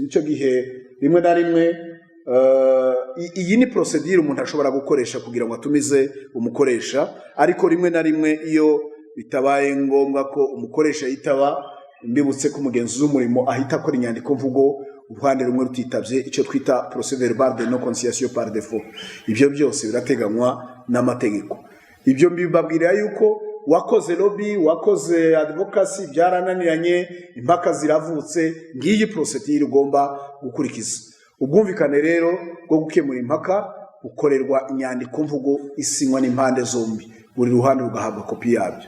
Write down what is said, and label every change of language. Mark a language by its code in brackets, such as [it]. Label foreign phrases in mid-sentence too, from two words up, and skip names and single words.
[rw] Nicyo gihe rimwe na rimwe iyi ni procedure umuntu ashobora gukoresha kugira ngo atumize umukoresha, ariko rimwe na rimwe iyo bitabaye ngombwa ko umukoresha yitaba, mbibutse ko umugenzuzi w'umurimo ahita akora inyandiko mvugo uruhande rumwe rutitabye, icyo twita [fr] procès verbal de non conciliation par défaut. [rw] Ibyo byose birateganywa n'amategeko. Ibyo mbibabwira yuko wakoze lobby, wakoze advocacy, byarananiranye, impaka ziravutse, ngiyi procedure ugomba gukurikiza. Ubwumvikane rero bwo gukemura impaka bukorerwa inyandiko mvugo isinywa n'impande zombi, buri ruhande rugahabwa kopi yabyo.